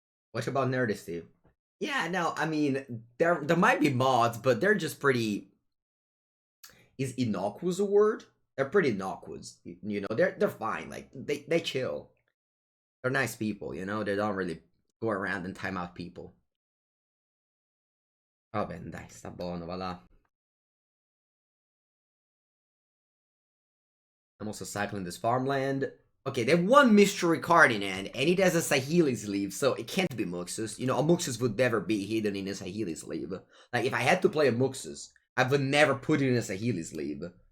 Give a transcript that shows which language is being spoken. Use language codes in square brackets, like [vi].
[en] What about Nerdisty? Yeah, no, I mean, there might be mods, but they're just pretty... Is innocuous a word? They're pretty innocuous, you know. They're fine. Like they chill. They're nice people, you know. They don't really go around and time out people. [it] Vabbè, dai, sta buono, va là. [en] I'm also cycling this farmland. Okay, they have one mystery card in hand, and it has a Sahili sleeve, so it can't be Muxus. You know, a Muxus would never be hidden in a Sahili sleeve. Like, if I had to play a Muxus, I would never put it in a Sahili sleeve.